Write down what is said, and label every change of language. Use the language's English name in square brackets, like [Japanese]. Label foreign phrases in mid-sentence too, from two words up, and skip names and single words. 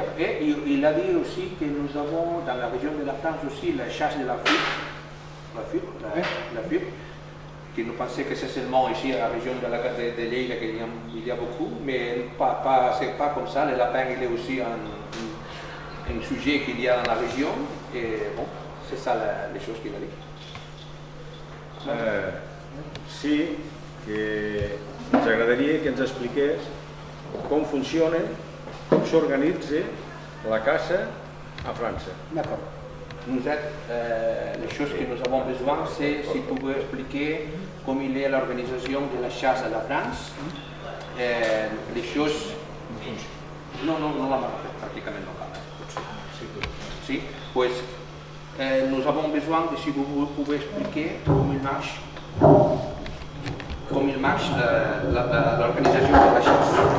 [French] Et il a dit aussi que nous avons dans la région de la France aussi la chasse de la fuite, qui nous pensait que c'est seulement ici à la région de Lleida qu'il y a beaucoup, mais c'est pas comme ça. Le lapin il est aussi un sujet qu'il y a dans la région, et bon, c'est ça les choses qu'il a dit. [Catalan] Sí, que ens agradaria que ens expliqués com funciona, com s'organitza la caça a França. [French] D'accord. Les choses que nous avons besoin, c'est si vous pouvez expliquer comment il est l'organisation de la chasse à la France. Les choses... Non, la marque, pratiquement non. Si, pues, nous avons besoin de si vous pouvez expliquer comment il marche l'organisation de la chasse.